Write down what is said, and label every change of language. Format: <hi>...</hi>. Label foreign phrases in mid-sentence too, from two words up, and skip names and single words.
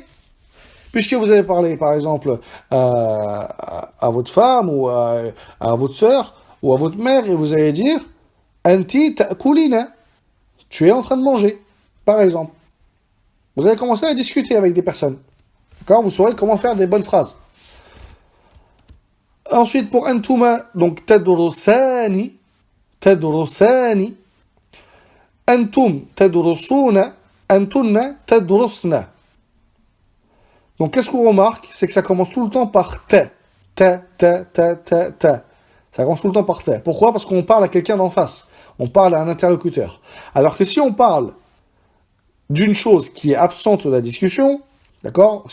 <fr>Puisque vous avez parlé, par exemple, à votre femme ou à votre sœur ou à votre mère, et vous allez dire</fr> <ar>أنتِ تأكلين,</ar> <fr>tu es en train de manger, par exemple. Vous allez commencer à discuter avec des personnes. D'accord? Vous saurez comment faire des bonnes phrases. Ensuite, pour antuma, donc</fr> <ar>تدرسان، تدرسان، أنتم تدرسون، أنتن تدرسن.</ar> <fr>Donc, qu'est-ce qu'on remarque? C'est que ça commence tout le temps par te. Te. Ça commence tout le temps par te. Pourquoi? Parce qu'on parle à quelqu'un d'en face. On parle à un interlocuteur. Alors que si on parle d'une chose qui est absente de la discussion, d'accord?</fr>